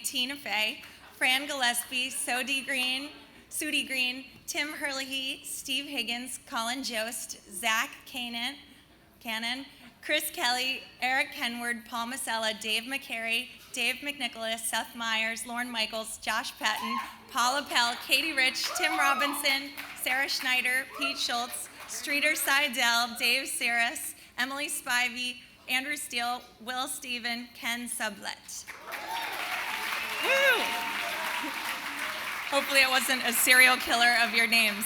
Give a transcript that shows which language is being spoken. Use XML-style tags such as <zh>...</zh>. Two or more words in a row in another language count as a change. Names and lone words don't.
<en>Tina Fey, Fran Gillespie, Sudie Green, Tim Herlihy, Steve Higgins, Colin Jost, Zach Cannon, Chris Kelly, Eric Kenward, Paul Masella, Dave McCary, Dave McNicholas, Seth Meyers, Lorne Michaels, Josh Patton, Paula Pell, Katie Rich, Tim Robinson, Sarah Schneider, Pete Schultz, Streeter Seidel, Dave Saris, Emily Spivey, Andrew Steele, Will Steven, Ken Sublett. Woo! Hopefully it wasn't a serial killer of your names.</en>